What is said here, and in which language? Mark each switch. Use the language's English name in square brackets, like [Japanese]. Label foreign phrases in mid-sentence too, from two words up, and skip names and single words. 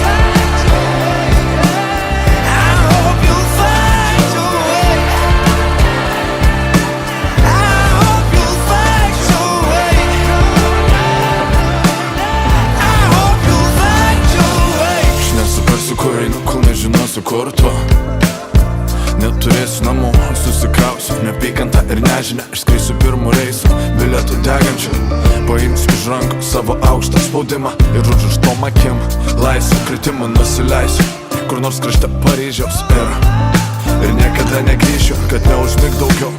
[English] I hope you'll find your way. I hope you'll find your way. I hope you'll find your way. [Lithuanian] Aš nesuprasiu, kur einu, kol nežinosiu, kur tu. Neturėsiu namų, susikrausiu neapykantą ir nežinę. Išskrisiu pirmų reisų, bilietų degančių. Paimsiu iš rankų savo aukštą spaudimą ir užrištom akim laisvų kritimų nusileisiu kur nors krašte Paryžiaus ir niekada negrįšiu, kad neužmig daugiau.